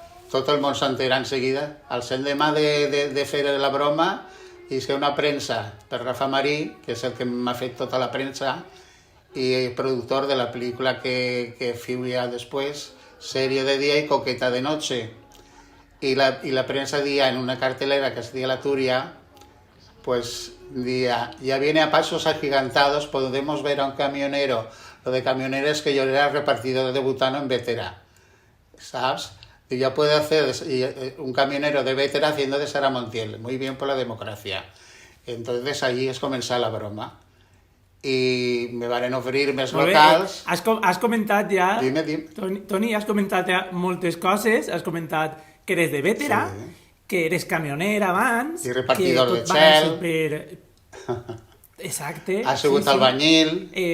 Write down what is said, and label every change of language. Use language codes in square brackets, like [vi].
[ca] Tot el món s'entera en seguida. Al l'endemà de fer la broma, hi ha una premsa per Rafa Marí, que és el que m'ha fet tota la premsa, i productor de la pel·lícula que feuia després, Sèrie de dia i Coqueta de noche. [es] Y la prensa decía en una cartelera que hacía la Turia, pues decía, ya viene a pasos agigantados, podemos ver a un camionero. Lo de camionero es que yo era repartidor de butano en Vétera, ¿sabes? Y ya puede hacer un camionero de Vétera haciendo de Sara Montiel, muy bien por la democracia. Entonces allí es comenzar la broma. [ca] I me van oferir més locals. Has comentat ja... [es] Dime. [ca] Toni, has comentat ja moltes coses. Has comentat que eres de Vétera, sí, que eres camioner abans... I repartidor de xel. Exacte. Ha sigut albañil.